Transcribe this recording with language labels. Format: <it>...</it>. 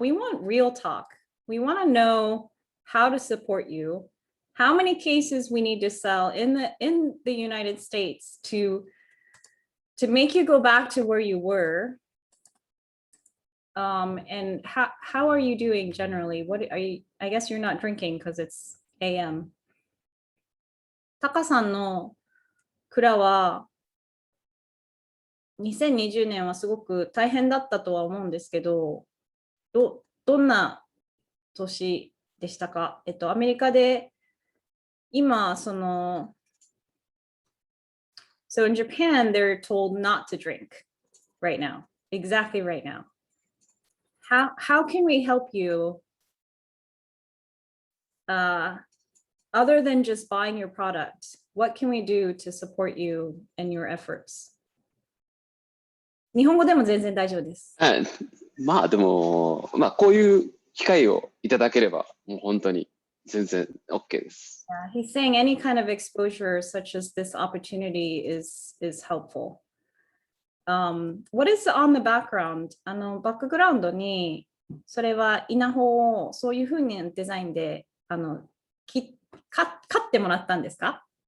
<en>We want real talk. We want to know how to support you, how many cases we need to sell in the United States to make you go back to where you were. And how are you doing generally? What are you? I guess you're not drinking because it's AM.</en> <ja>タカさんの蔵は2020年はすごく大変だったとは思うんですけど、どんな年でしたか？アメリカで今</ja> <en>so in Japan they're told not to drink right now, exactly right now. How can we help you other than just buying your product? What can we do to support you and your efforts?</en> <ja>日本語でも全然大丈夫です。まあでも、こういう機会をいただければ、もう本当に全然 OK です。</ja> <en>He's saying any kind of exposure such as this opportunity is helpful. What is on the background?</en> <ja>バックグラウンドに、それは稲穂をそういうふうにデザインで、買ってもらったんですか？</ja>